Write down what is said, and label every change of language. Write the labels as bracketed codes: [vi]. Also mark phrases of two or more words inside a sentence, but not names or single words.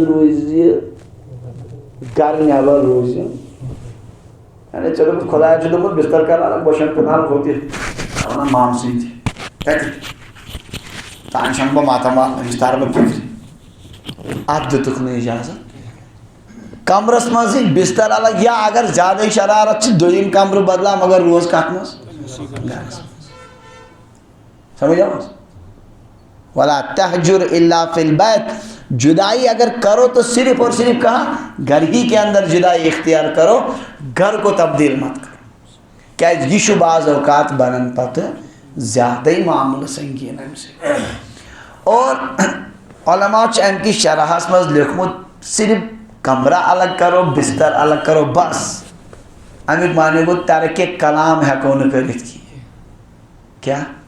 [ks] روٗزِ گرٕ نٮ۪بر روٗزِ یعنی ژےٚ دوٚپُتھ خۄداین چھُ دوٚپمُت بستر کر الگ بہٕ چھُس فِلحال ہوٚتہِ وَنان مامہٕ سۭتۍ کتہِ تانۍ چھَنہٕ بہٕ ماتامال أمِس تارٕ بہٕ فِکرِ اتھ دِتُکھ نہٕ اجازت کمرس منٛزٕے بستر الگ یا اگر زیادٕ شرارت چھِ دوٚیِم کمرٕ بدلا مگر روز کتھ منٛز گرس منٛز سمجھ آو [ar] ولا تہجر الا فی البیت [ur] جدائی اگر کرو تو صرف اور صرف کہاں گھر ہی کے اندر جدائی اختیار کرو گھر کو تبدیل مت کرو کیا یہ [ks] چھُ بعض اوقات بنان پتہٕ زیادٕ معاملہٕ سنگین امہِ سۭتۍ اور علماء چھِ امہِ کِس شرحس منٛز لیوکھمُت [ur] صرف کمرہ الگ کرو بستر الگ کرو بس [ks] امیُک معنی گوٚو ترکِ کلام ہیٚکو نہٕ کٔرِتھ کینٛہہ کیٛاہ